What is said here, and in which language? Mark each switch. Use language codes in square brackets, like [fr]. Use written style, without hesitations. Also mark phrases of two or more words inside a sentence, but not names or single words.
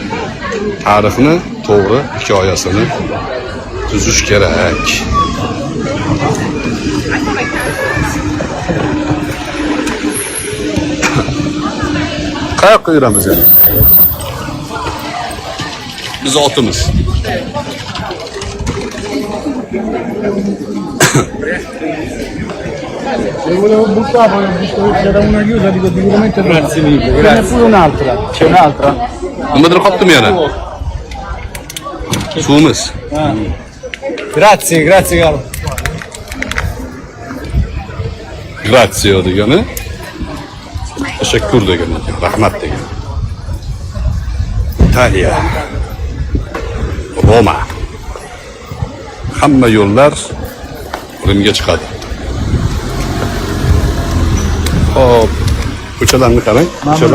[uz] Tarixni to'g'ri hikoyasini tuzish kerak. Qayoqqa yuramiz endi? Biz otimiz. [it] Volevo buttare, visto che c'era una chiusa, dico sicuramente no. Grazie mille, Ce n'è grazie. pure un'altra. C'è un'altra? [uz] Nimadir qolibdimi yana? Suvimiz. [it] Grazie, grazie caro. [uz] Grazie degani. Tashakkur degani, rahmat degani. Italiya. Roma. Hamma yo'llar Rimga chiqadi. Hop, ko'chalarni qarang, ko'chalar.